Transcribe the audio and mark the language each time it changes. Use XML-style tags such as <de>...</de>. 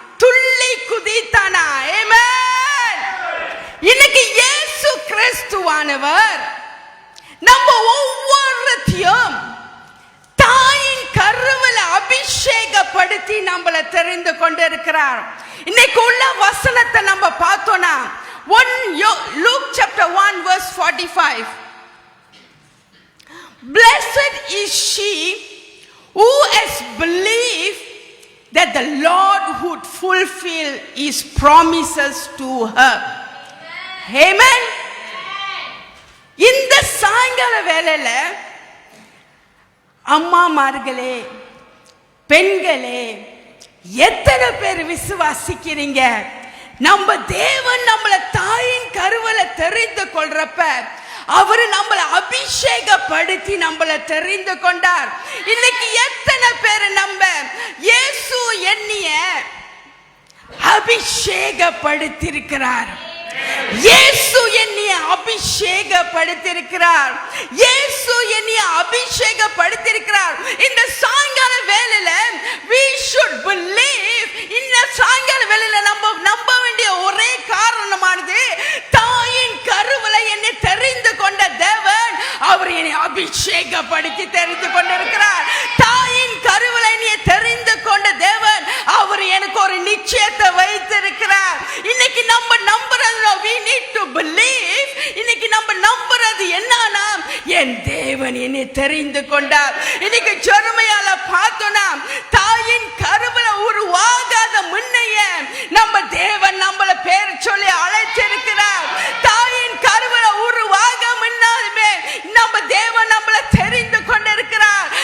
<ta>துள்ளி குதித்தானா. ஆமென். இன்னைக்கு இயேசு கிறிஸ்துவானவர் நம்ம ஒவ்வொருத்தையும் தாயின் கருவில அபிஷேகப்படுத்தி நம்மளை தெரிந்து கொண்டிருக்கிறார். இன்னைக்கு உள்ள வசனத்தை நம்ம பார்த்தோம்னா Luke chapter 1 verse 45.</ta> <en>Blessed is she who has believed that the Lord would fulfill his promises to her. Amen.</en> <ta>இந்த சாயங்கால வேளையில அம்மாமார்களே, பெண்களே, எத்தனை பேர் விசுவாசிக்கிறீங்க? நம்ம தேவன் நம்மளை தாயின் கருவில தெரிந்து கொள்றப்ப அவரு நம்மளை அபிஷேகப்படுத்தி நம்மளை தெரிந்து கொண்டார். இன்னைக்கு எத்தனை பேர் நம்ம இயேசு என்னைய அபிஷேகப்படுத்தியிருக்கிறார். இயேசு என்னைய அபிஷேகப்படுத்தியிருக்கிறார். இயேசு என்னைய அபிஷேகப்படுத்தியிருக்கிறார். இந்த சாயங்கால வேளையில</ta> <en>we should believe.</en> <ta>இந்த சாயங்கால வேளையில நம்ம நம்ப வேண்டிய ஒரே காரணமானது தாயின் கருவில என்னை தெரிந்து கொண்ட தேவன் அவர் என்னை அபிஷேகப்படுத்தி தெரிந்து கொண்டிருக்கிறார். தாயின் கருவில என்னை தெரிந்து கொண்ட தேவன் அவர் எனக்கு ஒரு நிச்சயத்தை வைத்திருக்கிறார். இன்னைக்கு நம்ம நம்புறது</ta> <en>we need to believe.</en> <ta>இன்னைக்கு நம்ம நம்புறது என்னன்னா என் தேவன் என்னை தெரிந்து கொண்டார். இன்னைக்கு ஜெர்மியால பார்த்தோம்னா தாயின் கருவில உருவாகாத முன்னைய நம்ம தேவன் நம்மள பேர் சொல்லி அழைச்சிருக்கிறார். தாயின் கருவில உருவாக முன்னாலுமே நம்ம தேவன் நம்மள தெரிந்து கொண்டிருக்கிறார்.</ta>